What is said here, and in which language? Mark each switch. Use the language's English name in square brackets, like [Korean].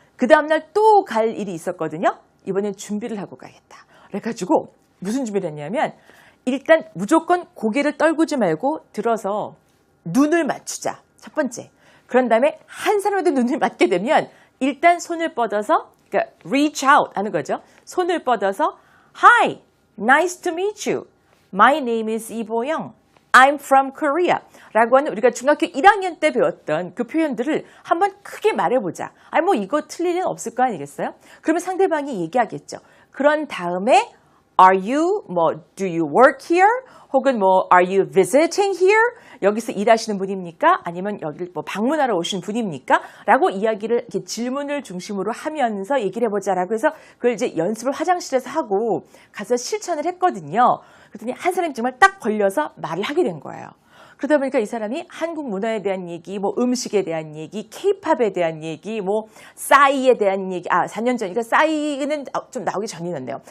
[Korean] 그 다음날 또 갈 일이 있었거든요. 이번엔 준비를 하고 가야겠다. 그래가지고 무슨 준비를 했냐면 일단 무조건 고개를 떨구지 말고 들어서 눈을 맞추자. 첫 번째. 그런 다음에 한 사람한테 눈을 맞게 되면 일단 손을 뻗어서 그러니까 [English] reach out [Korean] 하는 거죠. 손을 뻗어서 [English] Hi, nice to meet you. My name is 이보영. I'm from Korea. [Korean] 라고 하는 우리가 중학교 1학년 때 배웠던 그 표현들을 한번 크게 말해보자. 아니 뭐 이거 틀릴 일은 없을 거 아니겠어요? 그러면 상대방이 얘기하겠죠. [English] 그런 다음에 Are you, do you work here? 혹은 Are you visiting here? [Korean] 여기서 일하시는 분입니까? 아니면 여기 방문하러 오신 분입니까? 라고 이야기를, 이렇게 질문을 중심으로 하면서 얘기를 해보자라고 해서 그걸 이제 연습을 화장실에서 하고 가서 실천을 했거든요. 그랬더니 한 사람이 정말 딱 걸려서 말을 하게 된 거예요. 그러다 보니까 이 사람이 한국 문화에 대한 얘기, 음식에 대한 얘기, 케이팝에 대한 얘기, 싸이에 대한 얘기, 4년 전이니까 싸이는 좀 나오기 전이었네요.